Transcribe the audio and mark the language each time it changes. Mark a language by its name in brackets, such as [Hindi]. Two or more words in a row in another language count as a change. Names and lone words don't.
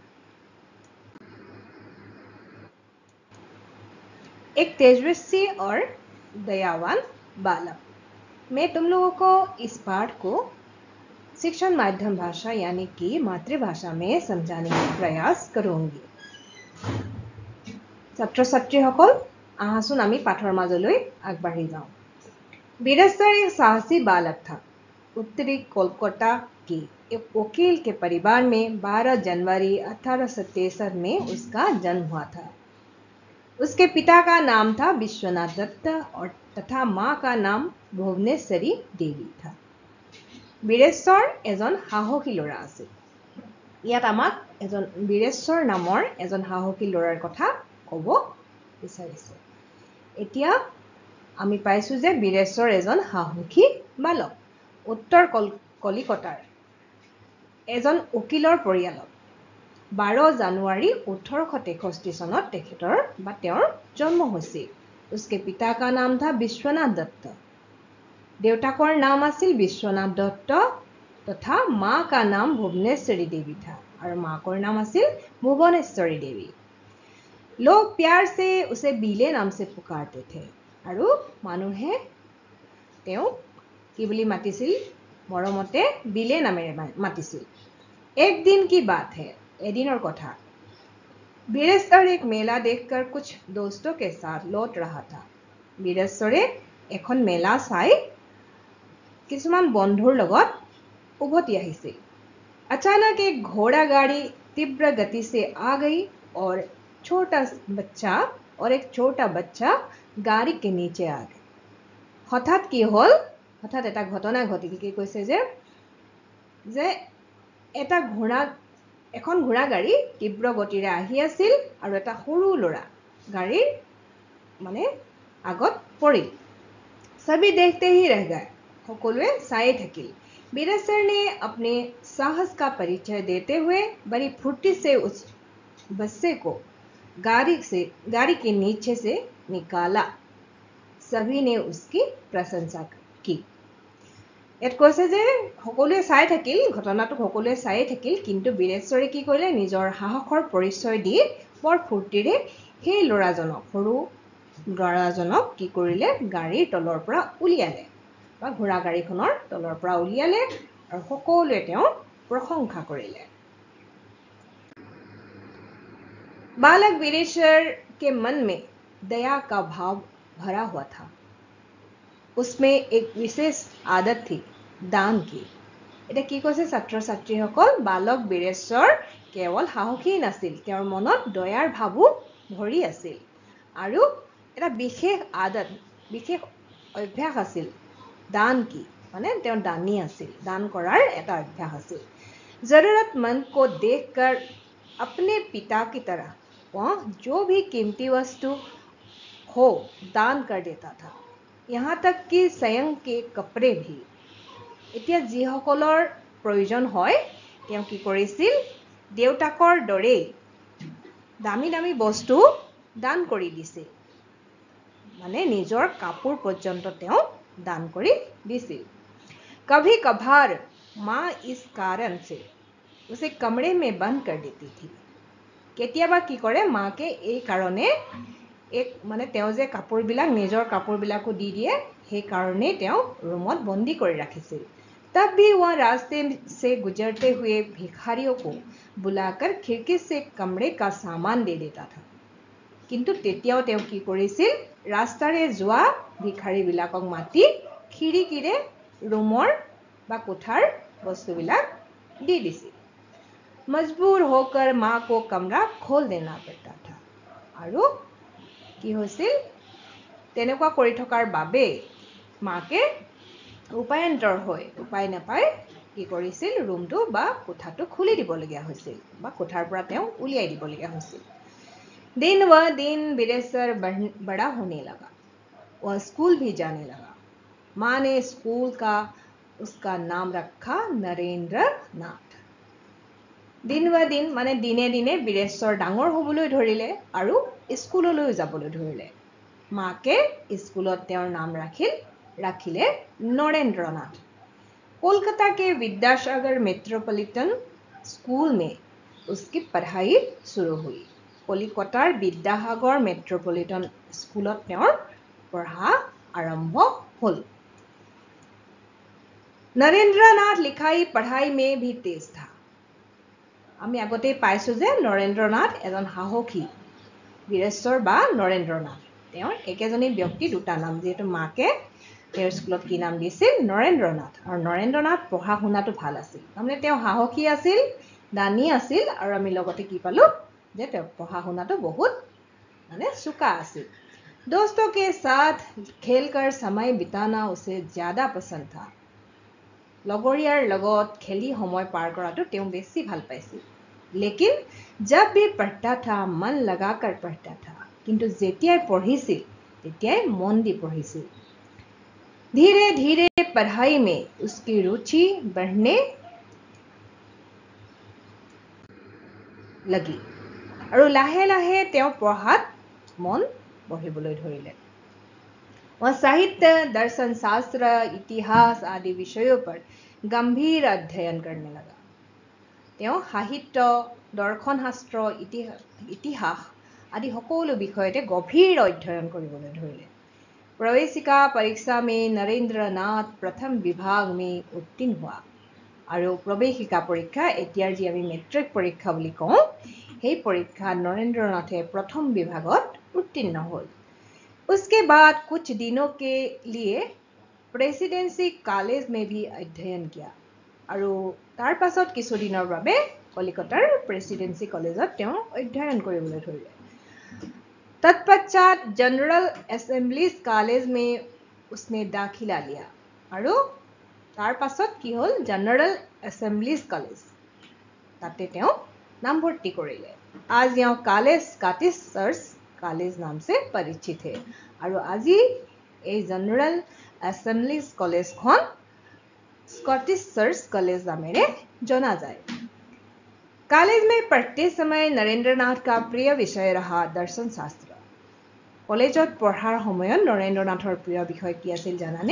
[Hindi] एक तेजस्वी और दयावान बालक। मैं तुम लोगों को इस पाठ को शिक्षण माध्यम भाषा यानी कि मातृभाषा में समझाने का प्रयास करूंगी। [Assamese] ছাত্ৰ ছাত্ৰীসকল, আহাঁচোন আমি পাঠৰ মাজলৈ আগবাঢ়ি যাওঁ। [Hindi] बीरेश्वर एक साहसी बालक था। उत्तरी कोलकाता के एक वकील के परिवार में 12 जनवरी 1863 में उसका जन्म हुआ था। उसके पिता का नाम था विश्वनाथ दत्त और तथा माँ का नाम भुवनेश्वरी देवी था। [Assamese] বীৰেশ্বৰ এজন সাহসী ল'ৰা আছিল। ইয়াত আমাক এজন বীৰেশ্বৰ নামৰ এজন সাহসী ল'ৰাৰ কথা ক'ব বিচাৰিছে। এতিয়া আমি পাইছো যে বীৰেশ্বৰ এজন সাহসী বালক। উত্তৰ কলিকতাৰ এজন উকিলৰ পৰিয়ালত 12 জানুৱাৰী 1863 চনত তেখেতৰ বা তেওঁৰ জন্ম হৈছিল। [Hindi] उसके पिता का नाम था विश्वनाथ दत्त। [Assamese] দেউতাকৰ নাম আছিল বিশ্বনাথ দত্ত [Hindi] तथा माँ का नाम भुवनेश्वरी देवी था और माँ का नाम আছিল भुवनेश्वरी देवी। लोग प्यार से उसे बीले नाम से पुकारते थे और [Assamese] মানুহে তেওঁক কি বুলি মাতিছিল, মৰমতে বিলে নামেৰে মাতিছিল। [Hindi] एक दिन की बात है, [Assamese] এদিনৰ কথা। [Hindi] बीरेश्वर एक मेला देखकर कुछ दोस्तों के साथ लौट रहा था। [Assamese] बीरेश्वरे এখন मेला চাই কিছুমান বন্ধুৰ লগত उभति আহিছিল। [Hindi] अचानक एक घोड़ा गाड़ी तीव्र गति से आ गई और एक छोटा बच्चा गाड़ी के नीचे आ गया। [Assamese] হঠাৎ কি হ'ল, হঠাৎ এটা ঘটনা ঘটিল। কি কৈছে যে এটা এখন ঘোড়া গাড়ী তীব্ৰ গতিৰে আহি আছিল আৰু এটা সৰু ল'ৰা গাড়ীৰ মানে আগত পৰিল। [Hindi] सभी देखते ही रह गए, [Assamese] সকলোৱে চাই থাকিল। [Hindi] बीरेश्वर ने अपने साहस का परिचय देते हुए बड़ी फुर्ती से उस बच्चे को गाड़ी के नीचे से निकाला। सभी ने उसकी प्रशंसा की। [Assamese] ইয়াত কৈছে যে সকলোৱে চাই থাকিল, ঘটনাটো সকলোৱে চাই থাকিল, কিন্তু বীৰেশ্বৰে কি কৰিলে, নিজৰ সাহসৰ পৰিচয় দি বৰ ফূৰ্তিৰে সেই ল'ৰাজনক, সৰু ল'ৰাজনক কি কৰিলে, গাড়ীৰ তলৰ পৰা উলিয়ালে বা ঘোড়া গাড়ীখনৰ তলৰ পৰা উলিয়ালে আৰু সকলোৱে তেওঁ প্ৰশংসা কৰিলে। [Hindi] बालक बीरेश्वर के मन में दया का भाव भरा हुआ था। उसमें एक विशेष आदत थी, दान की। [Assamese] এটা কি কৈছে ছাত্ৰ ছাত্ৰীসকল, বালক বীৰেশ্বৰ কেৱল সাহসী নাছিল, তেওঁৰ মনত দয়াৰ ভাৱো ভৰি আছিল আৰু এটা বিশেষ আদত, বিশেষ অভ্যাস আছিল। দান কি মানে তেওঁ দানী আছিল, দান কৰাৰ এটা অভ্যাস আছিল। [Hindi] जरूरतमंद को देखकर अपने पिता की तरह वह जो भी कीमती वस्तु हो दान कर देता था, यहाँ तक कि स्वयं के कपड़े भी। [Assamese] এতিয়া যিসকলৰ প্ৰয়োজন হয় তেওঁ কি কৰিছিল, দেউতাকৰ দৰে দামী দামী বস্তু দান কৰি দিছিল, মানে নিজৰ কাপোৰ পৰ্যন্ত তেওঁ দান কৰি দিছিল। [Hindi] कभी कभार माँ इस कारण से उसे कमरे में बंद कर देती थी। [Assamese] কেতিয়াবা কি কৰে, মাকে এই কাৰণে एक মানে তেওঁ যে কাপোৰবিলাক নিজৰ কাপোৰবিলাকো দি দিয়ে, সেই কাৰণেই তেওঁ ৰুমত বন্দী কৰি ৰাখিছিল। [Hindi] तब भी वह रास्ते से गुजरते हुए भिखारियों को बुलाकर खिड़की से कमरे का सामान दे देता था। [Assamese] কিন্তু তেতিয়াও তেওঁ কি কৰিছিল, ৰাস্তাৰে যোৱা ভিখাৰীবিলাকক মাতি খিৰিকীৰে ৰুমৰ বা কোঠাৰ বস্তুবিলাক দি দিছিল। [Hindi] मजबूर होकर माँ को कमरा खोल देना पड़ता था। [Assamese] আৰু কি হৈছিল, তেনেকুৱা কৰি থকাৰ বাবে মাকে উপায়ন্তৰ হৈ উপায় নাপায় কি কৰিছিল, ৰুমটো বা কোঠাটো খুলি দিবলগীয়া হৈছিল বা কোঠাৰ পৰা তেওঁ উলিয়াই দিবলগীয়া হৈছিল। [Hindi] दिन व दिन बीरेश्वर बड़ा होने लगा, वह स्कूल भी जाने लगा। माँ ने स्कूल का उसका नाम रखा नरेंद्र नाथ। दिन ब दिन [Assamese] মানে দিনে দিনে বীৰেশ্বৰ ডাঙৰ হ'বলৈ ধৰিলে আৰু স্কুললৈ যাবলৈ ধৰিলে। মাকে স্কুলত তেওঁৰ নাম ৰাখিলে নৰেন্দ্ৰ নাথ। [Hindi] कोलकाता के विद्यासागर मेट्रोपॉलिटन स्कूल में उसकी पढ़ाई शुरू हुई। [Assamese] কলিকতাৰ বিদ্যাসাগৰ মেট্ৰ'পলিটান স্কুলত তেওঁৰ পঢ়া আৰম্ভ হ'ল। [Hindi] नरेंद्र नाथ लिखाई पढ़ाई में भी तेज था। [Assamese] আমি আগতে পাইছো যে নৰেন্দ্ৰ নাথ এজন সাহসী বীৰেশ্বৰ বা নৰেন্দ্ৰ নাথ। তেওঁৰ একেজনী ব্যক্তি দুটা নাম, যেহেতু মাকে তেওঁৰ স্কুলত কি নাম দিছিল নৰেন্দ্ৰ নাথ, আৰু নৰেন্দ্ৰ নাথ পঢ়া শুনাটো ভাল আছিল। তাৰমানে তেওঁ সাহসী আছিল, দানী আছিল, আৰু আমি লগতে কি পালো যে তেওঁ পঢ়া শুনাটো বহুত মানে চোকা আছিল। [Hindi] दोस्तों के साथ खेलकर समय बिताना उसे ज्यादा पसंद था। [Assamese] লগৰীয়াৰ লগত খেলি সময় পাৰ কৰাটো তেওঁ বেছি ভাল পাইছিল। [Hindi] लेकिन जब भी पढ़ता था मन लगाकर पढ़ता था, [Assamese] কিন্তু যেতিয়াই পঢ়িছিল তেতিয়াই মন দি পঢ়িছিল। [Hindi] धीरे धीरे पढ़ाई में उसकी रुचि बढ़ने लगी [Assamese] আৰু লাহে লাহে তেওঁ পঢ়াত মন বহিবলৈ ধৰিলে। [Hindi] वह साहित्य, दर्शन शास्त्र, इतिहास आदि विषयों पर गंभीर अध्ययन करने लगा। [Assamese] তেওঁ সাহিত্য, দৰ্শন শাস্ত্ৰ, ইতিহাস আদি সকলো বিষয়তে গভীৰ অধ্যয়ন কৰিবলৈ ধৰিলে। [Hindi] प्रवेशिका परीक्षा में नरेंद्र नाथ प्रथम विभाग में उत्तीर्ण हुआ। [Assamese] আৰু প্ৰৱেশিকা পৰীক্ষা এতিয়াৰ যি আমি মেট্ৰিক পৰীক্ষা বুলি কওঁ, সেই পৰীক্ষাত নৰেন্দ্ৰ নাথে প্ৰথম বিভাগত উত্তীৰ্ণ হল। [Hindi] उसके बाद कुछ दिनों के लिए प्रेसिडेंसी कॉलेज में भी अध्ययन किया। [Assamese] আৰু তাৰ পাছত কিছুদিনৰ বাবে কলিকতাৰ প্ৰেসিডেন্সি কলেজত তেওঁ অধ্যয়ন কৰিবলৈ ধৰিলে। [Hindi] तत्पश्चात जनरल असेंबलीज कॉलेज में उसने दाखिला लिया। [Assamese] আৰু তাৰ পাছত কি হল जनरल असेंबलीज कॉलेज তাতে তেওঁ नामभर्ती কৰিলে। [Hindi] आज यहाँ कॉलेज स्कॉटिश चर्च कॉलेज नाम से परिचित है। [Assamese] আৰু আজি এই जनरल असेंबलीज कॉलेजখন स्कॉटिश चर्च कॉलेज नामेरे [Hindi] जाना जाए। कॉलेज में पढ़ते समय नरेंद्र नाथ का प्रिय विषय रहा दर्शन शास्त्र। [Assamese] কলেজত পঢ়াৰ সময়ত নৰেন্দ্ৰ নাথৰ প্ৰিয় বিষয় কি আছিল জানানে?